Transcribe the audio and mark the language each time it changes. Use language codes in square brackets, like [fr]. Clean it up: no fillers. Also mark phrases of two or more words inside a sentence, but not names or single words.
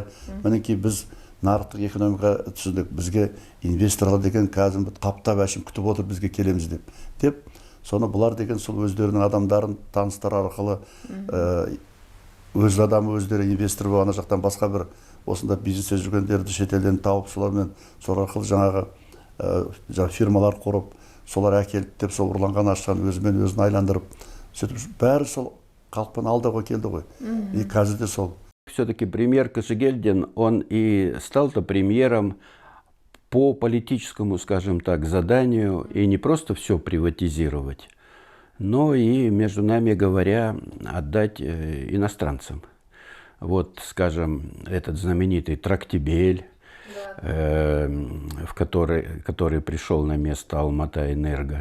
[kk] Мінекей біз нарықтық экономика түсіндік, бізге инвесторлар деген кәдімгі таптап әшім күтіп отыр, бізге келеміз деп соны бұлар деген сол өздерінің адамдарын таныстар арқылы өз адамы өздері инвестор болып ана жақтан басқа бір осында бизнесте жүргендерді шетелден тауып солармен сол арқылы жаңағы фирмалар құрып солар әкеліп деп сол ұрланған ақшаны өзімен өзін айландырып сөйтіп бәрі сол халықпен алдауға келді ғой. И қазір де сол. [ru] Все-таки премьер Кожегельдин, он и стал-то премьером по политическому, скажем так, заданию, и не просто все приватизировать, но и, между нами говоря, отдать иностранцам. Вот, скажем, этот знаменитый Трактибель, который пришел на место Алмата-Энерго.